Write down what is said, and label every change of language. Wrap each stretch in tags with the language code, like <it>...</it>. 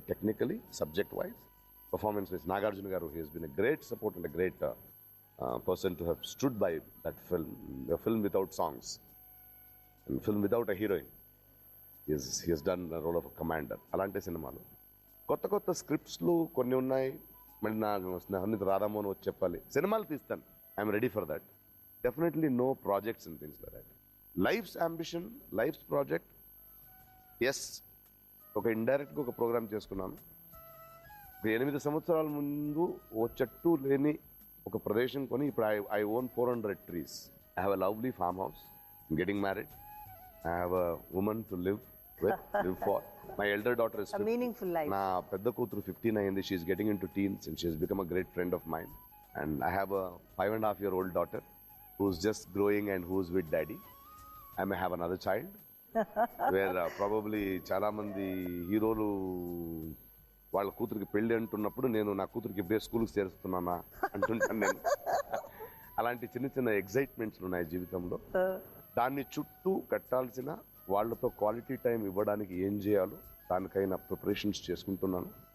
<en>Technically, subject wise, performance wise. Nagarjuna గారు he's been a great support and a great person to have stood by that film. Film without songs and film without a heroine. He has done the role of a commander.</en> <te>అలాంటి సినిమాలు, కొత్త స్క్రిప్ట్స్లు కొన్ని ఉన్నాయి. మళ్ళీ నా స్నేహితుడు రాధామోహన్ వచ్చి చెప్పాలి, సినిమాలు తీస్తాను.</te> <en>I'm ready for that. Definitely no projects and things like that. Life's ambition, life's project, yes.</en> <te>ఒక ఇండైరెక్ట్గా ఒక ప్రోగ్రామ్ చేసుకున్నాను. 8 సంవత్సరాల ముందు ఓ చెట్టు లేని ఒక ప్రదేశం కొని ఇప్పుడు</te> <en>I own 400 trees. I have a lovely farm house. I'm getting married. I have a woman to live for. My elder daughter is 50. A meaningful life.</en> <te>నా పెద్ద కూతురు 15 అయింది.</te> <en>She is getting into teens and she has become a great friend of mine. And I have a 5.5-year-old daughter who's just growing and who's with daddy. I may have another child where probably</en> <te>చాలా మంది హీరోలు వాళ్ళ కూతురికి పెళ్లి అంటున్నప్పుడు నేను నా కూతురికి ఇప్పుడే స్కూల్కి చేరుస్తున్నానా అంటుంటాను నేను. అలాంటి చిన్న ఎగ్జైట్మెంట్స్ ఉన్నాయి జీవితంలో. దాన్ని చుట్టూ కట్టాల్సిన వాళ్ళతో క్వాలిటీ టైం ఇవ్వడానికి ఏం చేయాలో దానికైనా ప్రిపరేషన్స్ చేసుకుంటున్నాను.</te>